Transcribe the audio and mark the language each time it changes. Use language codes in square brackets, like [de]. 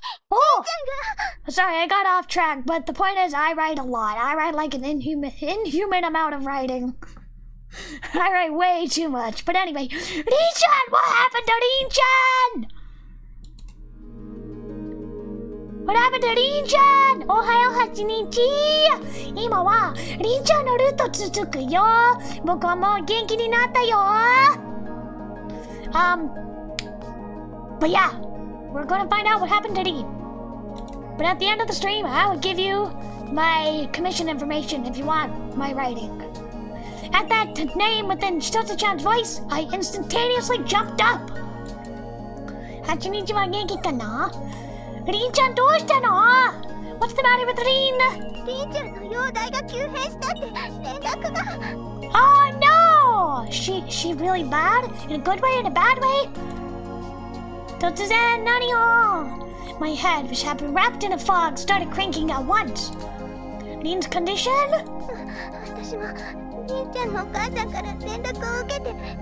[en] Oh! Sorry, I got off track, but the point is I write a lot. I write, like, an inhuman amount of writing. I write way too much. But anyway, Rin-chan! What happened to Rin-chan? What happened to Rin-chan? [ja] Ohayo hachinichi! 今はRin-chanのルート続くよ。僕はもう元気になったよ。 [en] But yeah, we're gonna find out what happened to Rin. But at the end of the stream, I will give you my commission information if you want my writing. At that name within Shitotsu-chan's voice, I instantaneously jumped up. [ja] Hachinichi wa genki kana? Rin-chan, どうしたの? [en] What's the matter with Rin? [ja] リンちゃんの容体が急変したって連絡が。 [en] Oh no! She really bad? In a good way, in a bad way? [ja] 突然何を? [en] My head, which had been wrapped in a fog, started cranking at once. Rin's condition? [ja] 私もリンちゃんのお母さんから連絡を受けて、